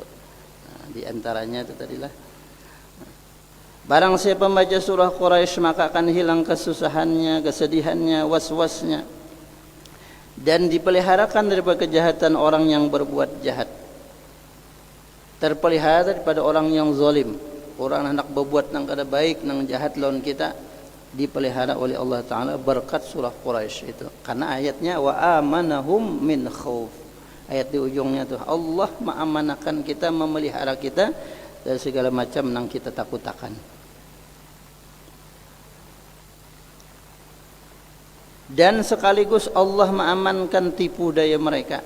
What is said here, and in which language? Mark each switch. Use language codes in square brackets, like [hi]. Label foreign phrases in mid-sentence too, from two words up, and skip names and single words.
[id] Di antaranya itu tadilah barang siapa membaca surah Quraisy maka akan hilang kesusahannya, kesedihannya, was-wasnya, dan dipeliharakan daripada kejahatan orang yang berbuat jahat, terpelihara daripada orang yang zalim, orang hendak berbuat nang kada baik nang jahat lawan kita, dipelihara oleh Allah Ta'ala berkat surah Quraisy itu. Karena ayatnya [ar] وآمنهم من خوف, [id] ayat di ujungnya tuh Allah mengamanahkan kita, memelihara kita dari segala macam nang kita takutakan. Dan sekaligus Allah mengamankan tipu daya mereka.